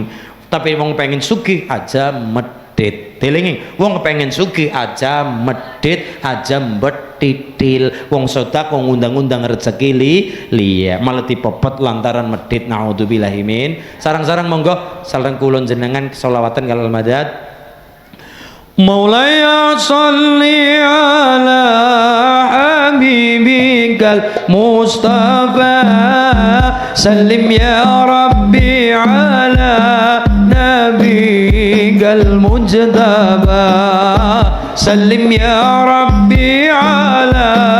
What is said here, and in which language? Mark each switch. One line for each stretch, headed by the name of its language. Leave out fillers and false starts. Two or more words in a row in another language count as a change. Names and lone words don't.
Javanese: Tapi wong pengen sugih aja medhit. Telingi, wong kepengen sugih aja medhit aja mbetitil. Wong sedekah ngundang-undang rezeki liya malah dipepet lantaran medhit.
Arabic: نعوذ بالله من.
Javanese: Sarang-sarang monggo sareng kula jenengan selawatan kalal madad.
Arabic: مولاي صل على حبيبك المصطفى سلم يا ربي على نبيك المجتبى سلم يا ربي على